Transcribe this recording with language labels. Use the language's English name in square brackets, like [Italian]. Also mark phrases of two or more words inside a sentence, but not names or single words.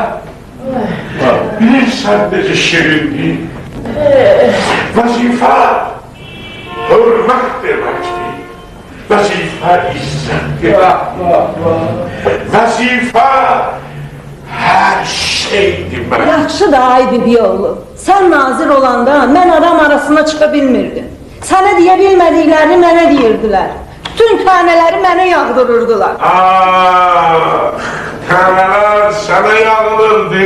[Azerbaijani] Bilirsen necə şirindir. Vazife! Hürmet deməkdir. Vazife izzətdir. [Turkish] Vazife her şey demek. [Azerbaijani] Yaxşı da ay bibi oğlu. Sen nazir olanda mən adam arasına çıxa bilmirdim. Sənə deyə bilmədiklərini mənə deyirdilər. Bütün tanələri mənə yağdırırdılar. Təmələr sənə yağılırdı.